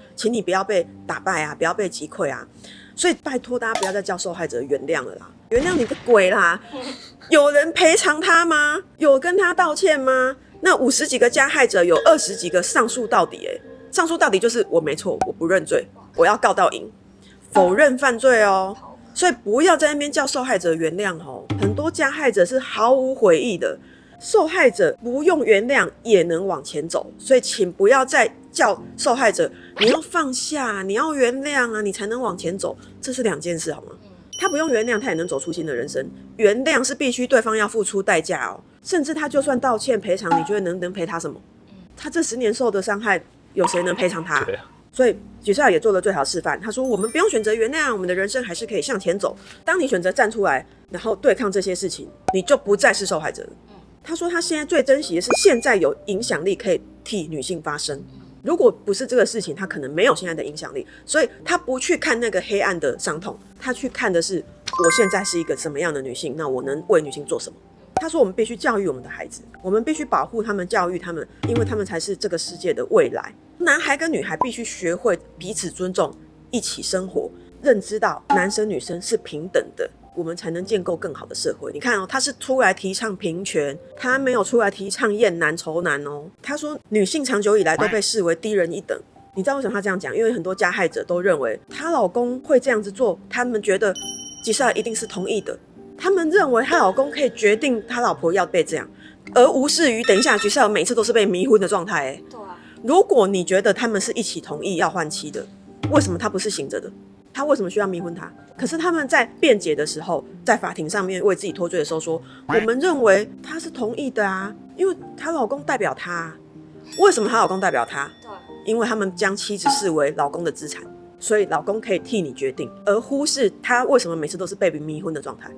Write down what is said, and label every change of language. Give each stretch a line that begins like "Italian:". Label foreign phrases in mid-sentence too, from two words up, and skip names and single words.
Chinese: 請你不要被打敗啊，不要被擊潰啊。所以拜託大家不要再叫受害者原諒了啦，原諒你個鬼啦！有人賠償他嗎？有跟他道歉嗎？那50幾個加害者有20幾個上訴到底，上訴到底就是我沒錯，我不認罪，我要告到贏，否認犯罪哦。所以不要在那邊叫受害者原諒哦，很多加害者是毫無悔意的，受害者不用原諒也能往前走，所以請不要再叫受害者你要放下，你要原諒啊，你才能往前走，這是兩件事好嗎？他不用原諒，他也能走出新的人生。原諒是必須對方要付出代價哦，甚至他就算道歉賠償，你覺得能賠他什麼？他這10年受的傷害，有誰能賠償他？對啊。所以舉賽也做了最好示範，他說我們不用選擇原諒，我們的人生還是可以向前走。當你選擇站出來，然後對抗這些事情，你就不再是受害者了。他說他現在最珍惜的是现在有影響力可以替女性發聲，如果不是這個事情，他可能沒有現在的影響力，所以他不去看那個黑暗的傷痛，他去看的是我現在是一個什麼樣的女性，那我能為女性做什麼。他說我們必須教育我們的孩子，我們必須保護他們，教育他們，因為他們才是這個世界的未来。男孩跟女孩必須學會彼此尊重，一起生活，認知到男生女生是平等的，我們才能建構更好的社會。你看哦，他是出來提倡平權，他沒有出來提倡厭男仇男哦。他說女性長久以來都被視為低人一等。你知道為什麼他這樣講？因為很多加害者都認為她老公會這樣子做，他們覺得吉賽爾一定是同意的，他們認為她老公可以決定他老婆要被這樣，而無視於等一下吉賽爾每次都是被迷昏的狀態。如果你覺得他們是一起同意要換妻的，為什麼他不是醒着的？他為什麼需要迷昏他？可是他們在辯解的時候，在法庭上面為自己脫罪的時候說，我們認為他是同意的啊，因為她老公代表他。為什麼她老公代表他？因為他們將妻子視為老公的資產，所以老公可以替你決定，而忽視他為什麼每次都是被迷昏的狀態。